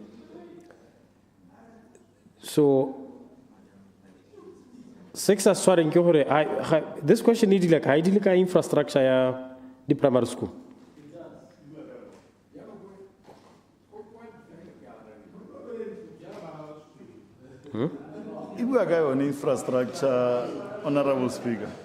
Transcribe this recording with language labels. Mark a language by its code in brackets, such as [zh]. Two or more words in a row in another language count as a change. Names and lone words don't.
[en] So, this question needs like ideally infrastructure the primary school. [tn] E bua ka yone [en] infrastructure, Honorable Speaker.